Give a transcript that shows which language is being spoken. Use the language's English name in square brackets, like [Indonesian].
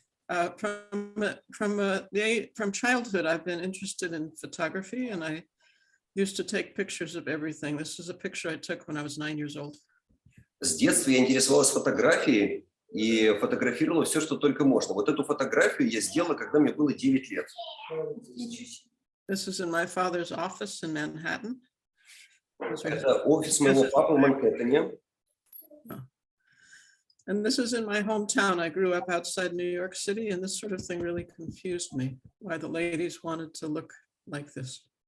[English] From childhood, I've been interested in photography, and I used to take pictures of everything. This is a picture I took when I was 9 years old. [Russian] С детства я интересовалась фотографией и фотографировала все, что только можно. Вот эту фотографию я сделала, когда мне было 9 лет. [English] This is in my father's office in Manhattan. [Russian] Это офис моего папы в Манхэттене. [English] And this is in my hometown. I grew up outside New York City, and this sort of thing really confused me, why the ladies wanted to look like this.